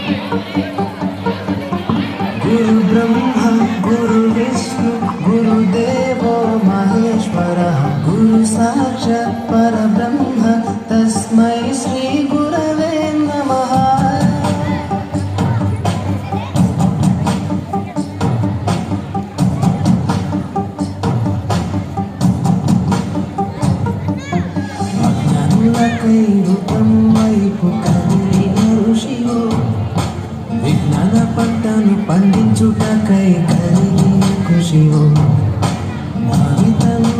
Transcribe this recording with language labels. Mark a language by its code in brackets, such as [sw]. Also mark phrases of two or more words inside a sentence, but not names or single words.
[sa] गुरु ब्रह्मा गुरु विष्णु गुरुदेवो महेश्वरः गुरु साक्षात् परब्रह्म तस्मै श्री गुरवे नमः। [te] అజ్ఞానులకై రూపం వైపు కదిలిన ఋషియో విజ్ఞాన పంటను పండించుటకై కలిగిన కృషియో భావితను